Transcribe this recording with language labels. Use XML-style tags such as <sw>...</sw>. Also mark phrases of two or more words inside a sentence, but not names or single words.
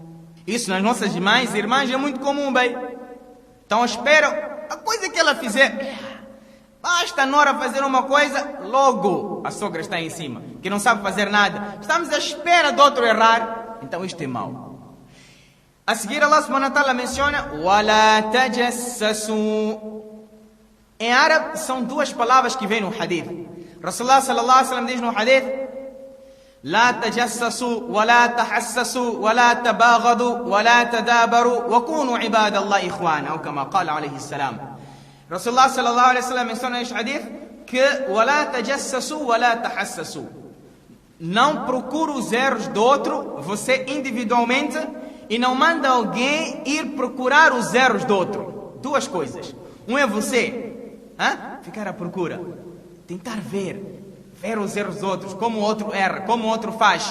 <pt>Isso nas nossas mães e irmãs é muito comum, bem. Então espera, a coisa que ela fizer, basta a nora fazer uma coisa, logo a sogra está em cima, que não sabe fazer nada. Estamos à espera do outro errar, então isto é mau. A seguir</pt> <ar>الله سبحانه وتعالى menciona وَلَا تَجَسَّسُوا.</ar> <pt>Em árabe são duas palavras que vêm no hadith.</pt> <ar>رسول الله صلى الله عليه وسلم</ar> <pt>diz no hadith:</pt> <ar>لا تجسسوا ولا تحسسوا ولا تباغضوا ولا تدابروا وكونوا عباد الله إخوانا، أو كما قال عليه السلام. رسول الله صلى الله عليه وسلم</ar> <pt>menciona neste hadith que</pt> <ar>ولا تجسسوا ولا تحسسوا.</ar> <pt>Não procure os erros do outro, você individualmente, e não manda alguém ir procurar os erros do outro. Duas coisas. Um é você ficar à procura, tentar ver os erros dos outros, como o outro erra, como o outro faz.</pt>